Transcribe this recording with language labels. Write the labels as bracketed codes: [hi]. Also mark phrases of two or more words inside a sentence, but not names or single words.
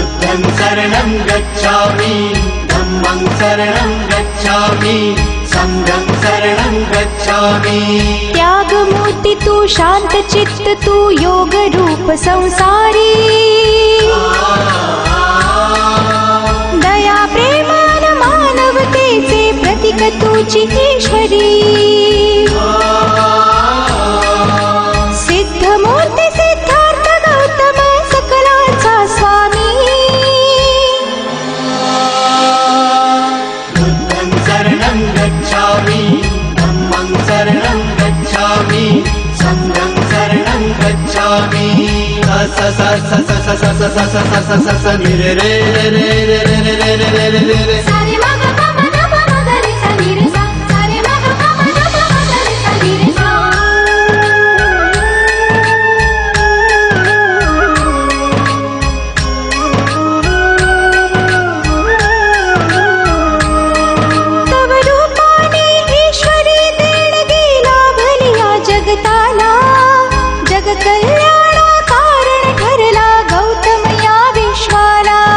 [pi] बुद्धं शरणं गच्छामि धम्मं शरणं गच्छामि संघं शरणं गच्छामि। [mr] त्याग मूर्ति तू शांत चित्त तू योग रूप संसारी दया प्रेमान मानवतेचे प्रतीक तूची ईश्वरी सिद्ध मूर्ती सिद्धार्थ गौतम सकलांचा स्वामी [pi] बुद्धं शरणं गच्छामि धम्मं शरणं गच्छामि संघं शरणं गच्छामि। स स स स स स स स स स स स नि रे रे रे रे रे रे रे रे रे रे रे रे सारे मग पम न पम ग रे सा नि रे सा सारे मग पम न पम ग रे सा नि रे सा। [mr] तव रूपाने ईश्वरी देणगी लाभलिया जगताला जग कल्याणा कारण ठरला गौतम या विश्वाला।